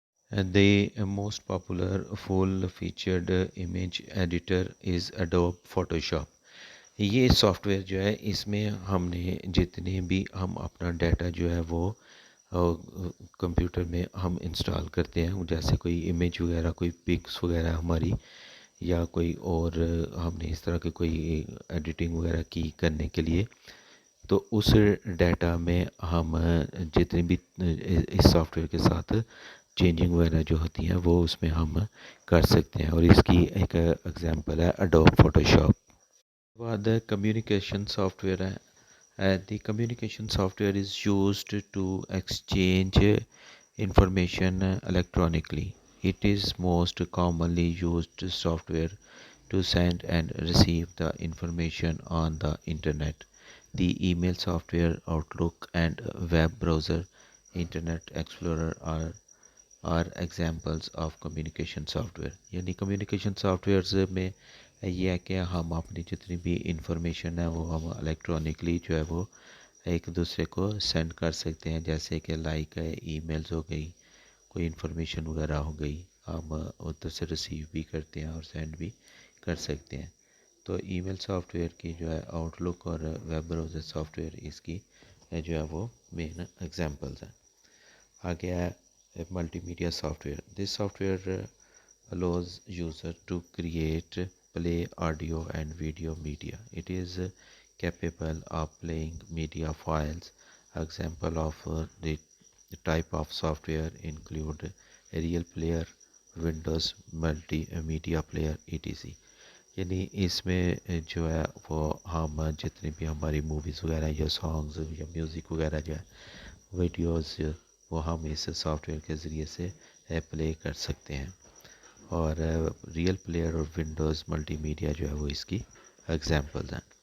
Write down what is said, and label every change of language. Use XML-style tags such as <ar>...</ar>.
<en>And the most popular full-featured image editor is Adobe Photoshop.</en> <ur>یہ soft where جو ہے اس میں ہم نے جتنے بھی ہم اپنا ڈیٹا جو ہے وہ کمپیوٹر میں ہم انسٹال کرتے ہیں، جیسے کوئی امیج وغیرہ، کوئی پکس وغیرہ ہماری، یا کوئی اور ہم نے اس طرح کے کوئی ایڈیٹنگ وغیرہ کی کرنے کے لیے، تو اس ڈیٹا میں ہم جتنی بھی اس سافٹ ویئر کے ساتھ چینجنگ وغیرہ جو ہوتی ہیں وہ اس میں ہم کر سکتے ہیں. اور اس کی ایک ایگزامپل ہے اڈوب فوٹوشاپ. بعد کمیونیکیشن سافٹ ویئر ہے.</ur> <en>The communication software is used to exchange information electronically. It is most commonly used software to send and receive the information on the internet. The email software Outlook and web browser Internet Explorer are examples of communication software.</en> <ur>یعنی communication soft wears میں یہ ہے کہ ہم اپنی جتنی بھی information ہے وہ ہم الیکٹرانکلی جو ہے وہ ایک دوسرے کو سینڈ کر سکتے ہیں، جیسے کہ لائک ای میلز ہو گئی، کوئی انفارمیشن وغیرہ ہو گئی، ہم ادھر سے ریسیو بھی کرتے ہیں اور سینڈ بھی کر سکتے ہیں. تو ای میل سافٹ ویئر کی جو ہے آؤٹ لک اور ویب براؤزر سافٹ ویئر اس کی جو ہے وہ مین ایگزامپلز ہیں. آگے ہے multi media soft where.</ur> <en>This software allows user to create, play audio and video media. It is capable of playing media files. Example of the type of software include Real Player, Windows Multimedia Player etc.</en> <ur>یعنی اس میں جو ہے وہ ہم جتنی بھی ہماری movies وغیرہ یا سانگز یا میوزک وغیرہ جو ہے ویڈیوز وہ ہم اس سافٹ ویئر کے ذریعے سے پلے کر سکتے ہیں. اور ریئل پلیئر اور ونڈوز ملٹی میڈیا جو ہے وہ اس کی ایگزامپلز ہیں.</ur>